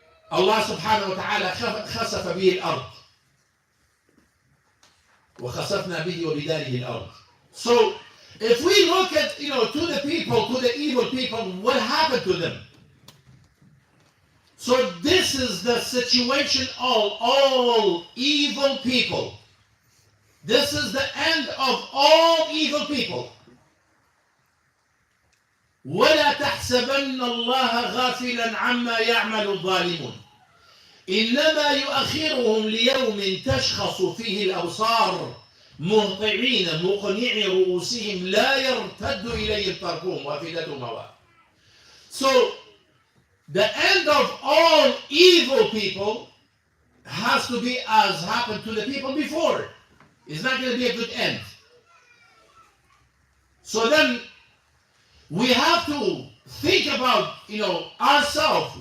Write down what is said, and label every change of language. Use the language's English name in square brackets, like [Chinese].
[Arabic] Allah subhanahu wa ta'ala خسف به الأرض وخسفنا به وبداره الأرض. [English] So if we look at, to the people, to the evil people, what happened to them? So this is the situation of all evil people. This is the end of all evil people. [Arabic] ولا تحسبن الله غافلا عما يعمل الظالمون إنما يؤخرهم ليوم تشخص فيه الأبصار مهطعين مقنعي رؤوسهم لا يرتد إليهم طرفهم وأفئدتهم هواء. [English] So the end of all evil people has to be as happened to the people before. It's not going to be a good end. So then we have to think about, ourselves.